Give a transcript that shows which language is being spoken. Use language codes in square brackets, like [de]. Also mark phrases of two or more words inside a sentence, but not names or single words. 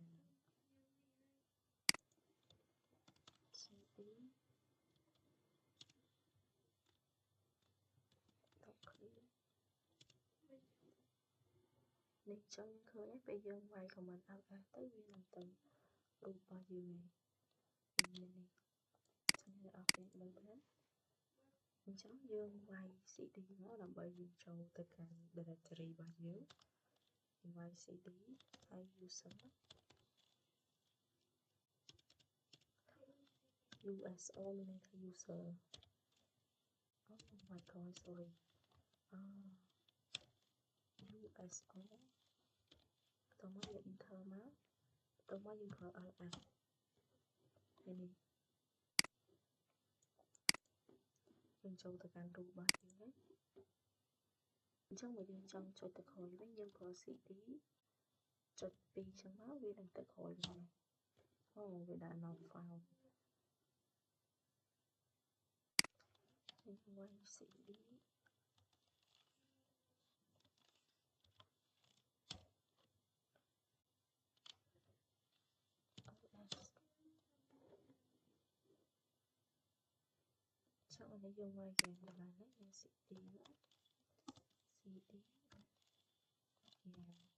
[km] clear នេះចឹងឃើញពេលយើងវាយ [en] command ls [km] ទៅវានឹងទៅរូបរបស់យើងមាននេះចឹងអ្នកនរគ្នាមើលបានអញ្ចឹងយើងវាយ CD មកដើម្បីយើងចូលទៅកាន់ directory របស់យើងវាយ CD ហើយ user USO មានន័យថា [en] user oh my god sorry USO [km] តោះមកយើង enter មកតោះមកយើងប្រើ ls ហើយនេះ យើងចូលទៅកាន់រូបរបស់យើងណាអញ្ចឹងបើយើងចង់ចុចទៅក្រោយវិញយើងប្រើ CD ចុច2ចឹងមកវានឹងទៅក្រោយវិញអូវាដាក់ [en] not found [km] យើងវាយ CDចឹងអានេះយើងវាយយ៉ាងទៅបានណាយើង CD CD យ៉ាង